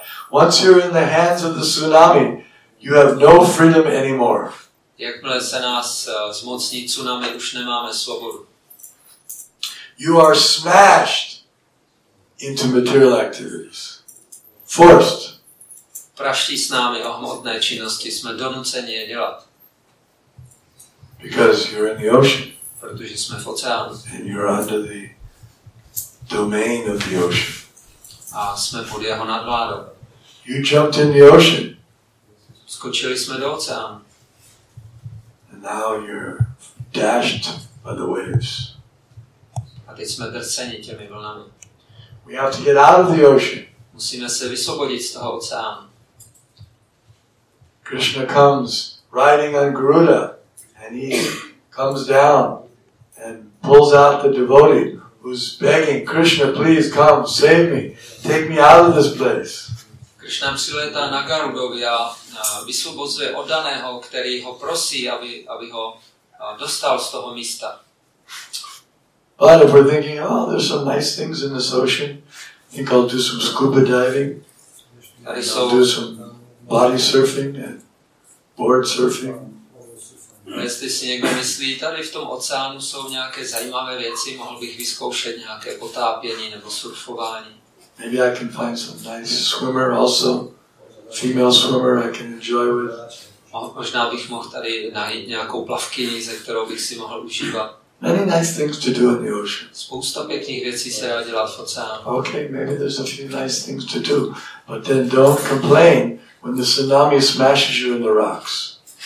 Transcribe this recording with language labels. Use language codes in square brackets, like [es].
[en] Once you're in the hands of the tsunami, you have no freedom anymore. [cs] Jakmile se nás zmocní tsunami, už nemáme svobodu. [en] You are smashed into material activities. Forced. [cs] Praští s námi o hmotné činnosti, jsme donuceni je dělat. [en] Because you're in the ocean. [cs] Protože jsme v oceánu. [en] And you're under the domain of the ocean. [cs] A jsme pod jeho nadvládou. [en] You jumped in the ocean. [cs] Skočili jsme do oceánu. [en] And now you're dashed by the waves. [cs] A teď jsme drceni těmi vlnami. [en] We have to get out of the ocean. [cs] Musíme se vysvobodit z toho oceánu. [en] Krishna comes riding on Garuda and he comes down and pulls out the devotee who's begging, Krishna, please come, save me, take me out of this place. [cs] Když nám přilétá na Garudovi a vysvobozuje oddaného, který ho prosí, aby ho dostal z toho místa. [en] But if we're thinking, oh, there's some nice things in this ocean, I think I'll do some scuba diving, I'll do some body surfing and board surfing. [cs] Jestli si někdo myslí, tady v tom oceánu jsou nějaké zajímavé věci, mohl bych vyzkoušet nějaké potápění nebo surfování. [en] Maybe I can find some nice swimmer also, female swimmer I can enjoy with. [cs] Možná bych mohl tady najít nějakou plavkyni, ze kterou bych si mohl užívat. [en] Many nice things to do in the ocean. [cs] Spousta pěkných věcí se dá dělat v oceánu. [en] Okay, maybe there's a few nice things to do, but then don't complain when the tsunami smashes you in the rocks.